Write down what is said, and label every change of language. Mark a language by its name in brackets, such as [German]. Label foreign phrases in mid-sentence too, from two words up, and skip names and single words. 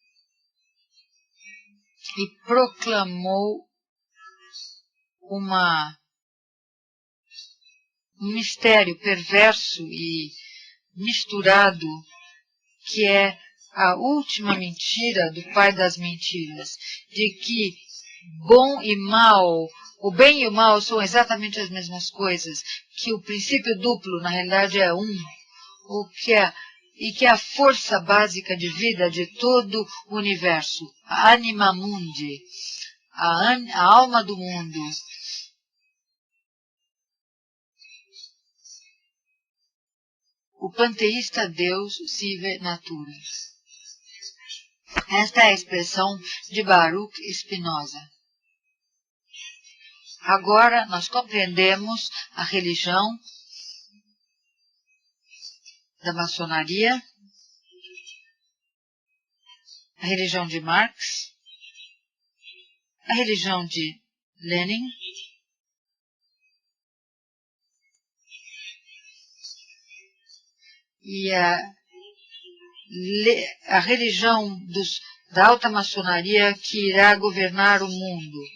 [Portuguese] e proclamou um mistério perverso e misturado, que é a última mentira do pai das mentiras, de que bom e mal, o bem e o mal são exatamente as mesmas coisas, que o princípio duplo na realidade é um, e que é a força básica de vida de todo o universo, a [Latin] anima mundi, [Portuguese] a alma do mundo. O panteísta [Latin] Deus sive natura. [Portuguese] Esta é a expressão de Baruch Spinoza. Agora nós compreendemos a religião da maçonaria, a religião de Marx, a religião de Lenin, e a religião da alta maçonaria que irá governar o mundo.